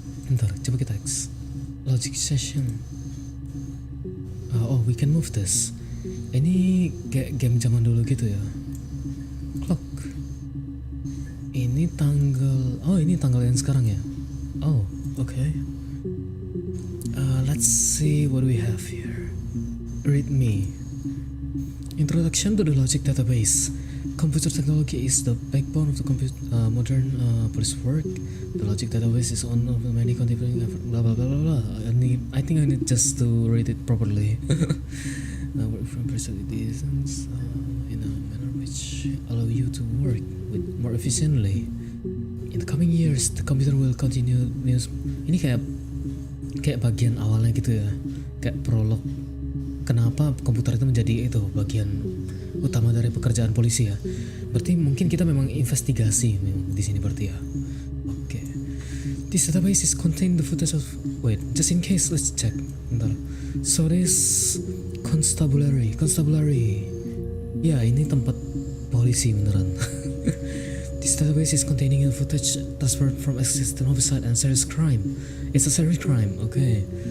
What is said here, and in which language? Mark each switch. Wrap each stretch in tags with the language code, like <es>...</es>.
<id>Bentar, coba kita X.</id> <en>Logic session. Oh, we can move this.</en> <id>Ini kayak game zaman dulu gitu ya. Clock. Ini tanggal. Oh, ini tanggal yang sekarang ya. Oh, okay.</id> <en>Let's see what we have here. Read me. Introduction to the logic database. Computer technology is the backbone of the modern police work. The logic database is one of the many contributing effort. Blah blah blah blah blah. I think I need just to read it properly. Work from facilities in a manner which allow you to work with more efficiently. In the coming years, the computer will continue news.</en> <id>Ini kayak bagian awalnya gitu ya, kayak prolog. Kenapa komputer itu menjadi itu bagian utama dari pekerjaan polisi ya? Berarti mungkin kita memang investigasi memang di sini berarti ya. Oke.</id> <en>This database is contain the footage of. Wait, just in case let's check.</en> <id>Bentar.</id> <en>So this constabulary.</en> <id>Ya ini tempat polisi beneran.</id> <en>This database is containing the footage transferred from existing homicide and serious crime. It's a serious crime. Okay.</en>